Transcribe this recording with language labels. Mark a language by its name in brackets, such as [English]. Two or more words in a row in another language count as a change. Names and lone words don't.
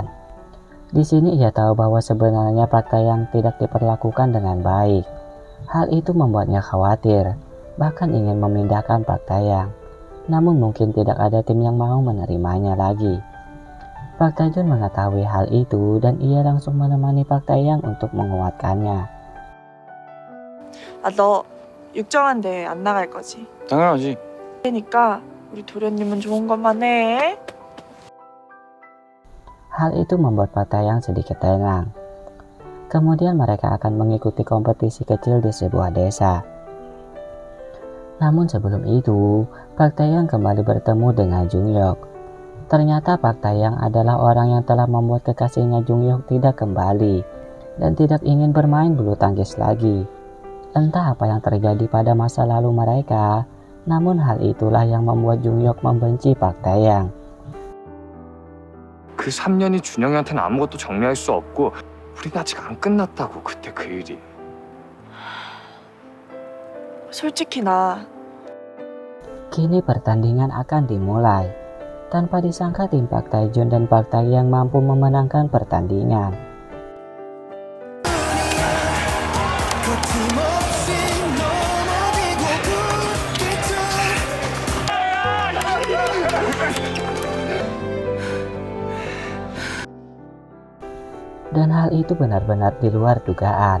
[Indonesian] Di sini ia tahu bahwa sebenarnya Pak Taeyang tidak diperlakukan dengan baik. Hal itu membuatnya khawatir, bahkan ingin memindahkan Pak Taeyang. Namun mungkin tidak ada tim yang mau menerimanya lagi. Pak Taejun mengetahui hal itu dan ia langsung menemani Pak Taeyang untuk menguatkannya. [Korean] 너 육정한데 안 나갈 거지? 당연하지. 그러니까 우리 도련님은 좋은 것만 해. [Indonesian] Hal itu membuat Pak Taeyang sedikit tenang. Kemudian mereka akan mengikuti kompetisi kecil di sebuah desa. Namun sebelum itu, Pak Taeyang kembali bertemu dengan Jungyok. Ternyata Pak Taeyang adalah orang yang telah membuat kekasihnya Jungyok tidak kembali dan tidak ingin bermain bulu tangkis lagi. Entah apa yang terjadi pada masa lalu mereka, namun hal itulah yang membuat Jungyok membenci Pak Taeyang. [Korean] 그 3년이 준영이한테는 아무것도 정리할 수 없고 우린 아직 안 끝났다고 그때 그 일이. 솔직히 나 [Indonesian] Kini pertandingan akan dimulai. Tanpa disangka tim Pak Taejun dan Pak Taeyang mampu memenangkan pertandingan. Dan hal itu benar-benar di luar dugaan.